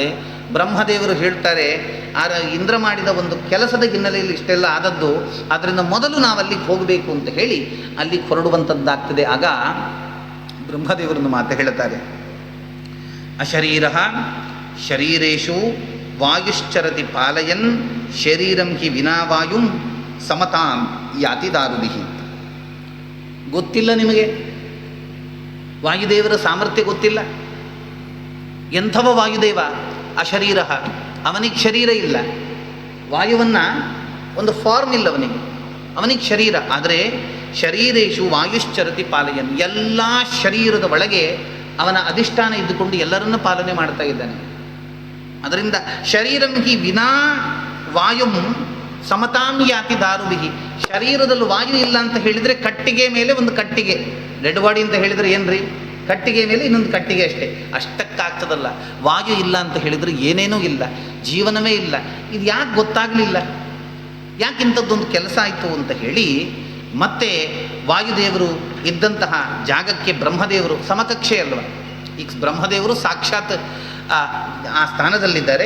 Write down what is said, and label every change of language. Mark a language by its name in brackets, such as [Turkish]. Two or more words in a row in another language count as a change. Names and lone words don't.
[Kannada] ಬ್ರಹ್ಮದೇವರು ಹೇಳ್ತಾರೆ, ಇಂದ್ರ ಮಾಡಿದ ಒಂದು ಕೆಲಸದ ಹಿನ್ನೆಲೆಯಲ್ಲಿ ಇಷ್ಟೆಲ್ಲ ಆದದ್ದು, ಆದ್ದರಿಂದ ಮೊದಲು ನಾವು ಅಲ್ಲಿಗೆ ಹೋಗಬೇಕು ಅಂತ ಹೇಳಿ ಅಲ್ಲಿಗೆ ಹೊರಡುವಂಥದ್ದಾಗ್ತದೆ. ಆಗ ಬ್ರಹ್ಮದೇವರನ್ನು ಮಾತು ಹೇಳ್ತಾರೆ, [Sanskrit] ಅಶರೀರ ಶರೀರೇಶು ವಾಯುಶ್ಚರತಿ ಪಾಲಯನ್ ಶರೀರಂ ಹಿ ವಿನಾವಾಯುಂ ಸಮತಾಂ ಯಾತಿ ದಾರುದಿಹಿ. [Kannada] ಗೊತ್ತಿಲ್ಲ ನಿಮಗೆ ವಾಯುದೇವರ ಸಾಮರ್ಥ್ಯ ಗೊತ್ತಿಲ್ಲ. ಎಂಥವ ವಾಯುದೇವ, ಅಶರೀರ, ಅವನಿಗೆ ಶರೀರ ಇಲ್ಲ. ವಾಯುವನ್ನು ಒಂದು ಫಾರ್ಮ್ ಇಲ್ಲ ಅವನಿಗೆ ಶರೀರ. ಆದರೆ [Sanskrit] ಶರೀರೇಶು ವಾಯುಶ್ಚರತಿ ಪಾಲಯನ್, [Kannada] ಎಲ್ಲ ಶರೀರದ ಒಳಗೆ ಅವನ ಅಧಿಷ್ಠಾನ ಇದ್ದುಕೊಂಡು ಎಲ್ಲರನ್ನ ಪಾಲನೆ ಮಾಡ್ತಾ ಇದ್ದಾನೆ. [Sanskrit] ಅದರಿಂದ ಶರೀರಂ ಹಿ ವಿನಾ ವಾಯುಂ ಸಮತಾಂ ಯಾತಿ ದಾರುವಿಹಿ. [Kannada] ಶರೀರದಲ್ಲಿ ವಾಯು ಇಲ್ಲ ಅಂತ ಹೇಳಿದರೆ ಕಟ್ಟಿಗೆ ಮೇಲೆ ಒಂದು ಕಟ್ಟಿಗೆ, [English] dead body [Kannada] ಅಂತ ಹೇಳಿದರೆ ಏನ್ರಿ, ಕಟ್ಟಿಗೆ ಮೇಲೆ ಇನ್ನೊಂದು ಕಟ್ಟಿಗೆ ಅಷ್ಟೇ, ಅಷ್ಟಕ್ಕಾಗ್ತದಲ್ಲ. ವಾಯು ಇಲ್ಲ ಅಂತ ಹೇಳಿದರೆ ಏನೇನೂ ಇಲ್ಲ, ಜೀವನವೇ ಇಲ್ಲ. ಇದು ಯಾಕೆ ಗೊತ್ತಾಗಲಿಲ್ಲ, ಯಾಕೆ ಇಂಥದ್ದೊಂದು ಕೆಲಸ ಆಯಿತು ಅಂತ ಹೇಳಿ ಮತ್ತೆ ವಾಯುದೇವರು ಇದ್ದಂತಹ ಜಾಗಕ್ಕೆ ಬ್ರಹ್ಮದೇವರು ಸಮಕಕ್ಷೆ ಅಲ್ವ, ಈಗ ಬ್ರಹ್ಮದೇವರು ಸಾಕ್ಷಾತ್ ಆ ಸ್ಥಾನದಲ್ಲಿದ್ದಾರೆ.